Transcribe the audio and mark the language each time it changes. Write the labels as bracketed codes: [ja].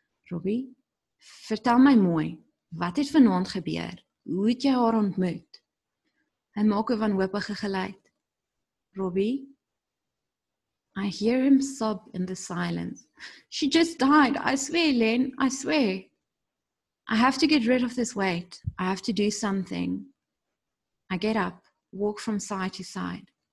[af] Robbie, vertel my mooi, wat het vanaand gebeur? Hoe het jy haar ontmoet? Hy maak 'n wanhopige geluid. [en] Robbie, I hear him sob in the silence. She just died, I swear, Len, I swear. I have to get rid of this weight. I have to do something. I get up, walk from side to side.